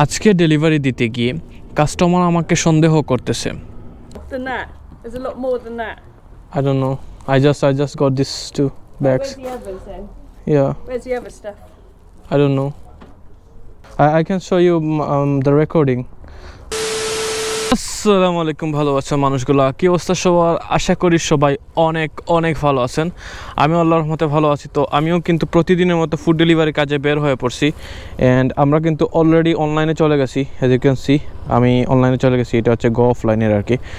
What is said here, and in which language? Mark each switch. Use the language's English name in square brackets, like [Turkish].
[Bangla] আজকে ডেলিভারি দিতে গিয়ে কাস্টমার আমাকে সন্দেহ করতেছে। [English] Than that. There's a lot more than that. I don't know. I just got these two bags. Where's the others then? Yeah, Where's the other stuff? I don't know. I can show you the recording. [Bangla] আসসালামু আলাইকুম, ভালো আছেন মানুষগুলো? কি অবস্থা সবার? আশা করি সবাই অনেক অনেক ভালো আছেন। আমি আল্লাহর রহমতে ভালো আছি। তো আমিও কিন্তু প্রতিদিনের মতো ফুড ডেলিভারি কাজে বের হয়ে পড়ছি অ্যান্ড আমরা কিন্তু অলরেডি অনলাইনে চলে গেছি। [English] as you can see [Bangla] আমি অনলাইনে চলে গেছি। এটা হচ্ছে গো অফলাইনের আর কি।